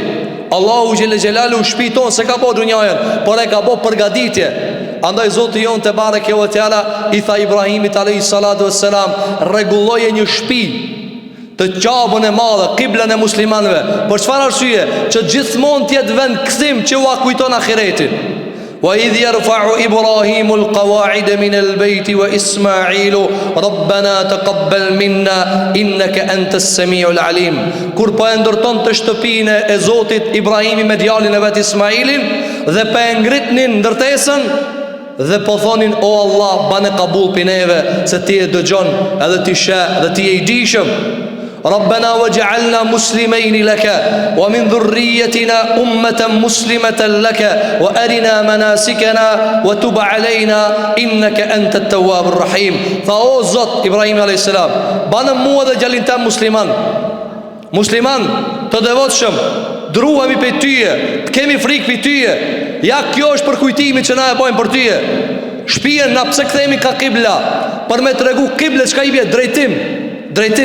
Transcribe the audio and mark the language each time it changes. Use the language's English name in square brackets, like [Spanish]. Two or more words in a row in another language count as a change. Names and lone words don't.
[Albanian] Allahu [Arabic] جل جلاله [Albanian] shpiton se ka bë dunjën, por e ka bë përgatitje. Andaj Zoti jon [Arabic] تبارك وتعالى [Albanian] i tha Ibrahimit [Arabic] عليه الصلاة والسلام, [Albanian] rregulloje një shtëpi të qabën e madhe, kiblën e muslimanëve. Për çfarë arsye? Që gjithmonë të jetë vend kthim që u kujton ahiretin. [Arabic] وإذ يرفع إبراهيم القواعد من البيت وإسماعيل ربنا تقبل منا إنك أنت السميع العليم. [Albanian] Kur po e ndërton të shtëpinë e Zotit Ibrahimi me djalin e vet Ismailin dhe po e ngritnin ndërtesën dhe po thonin, o Allah, bane kabul për neve, se ti e dëgjon edhe ti sheh dhe ti e i dishëm. [Arabic] ربنا واجعلنا مسلمين لك ومن ذريتنا أمة مسلمة لك وأرنا مناسكنا وتب علينا إنك أنت التواب الرحيم. [Albanian] Tha, o Zot, Ibrahim [Arabic] عليه السلام, [Albanian] bane mua dhe djalin tim musliman të devotshëm, druhemi për tyje, të kemi frikë për tyje. Ja, kjo është për kujtimi që na e bojmë për tyje. Shpijen na pse kthehemi ka kibla, për me tregu kible çka i bie, drejtim.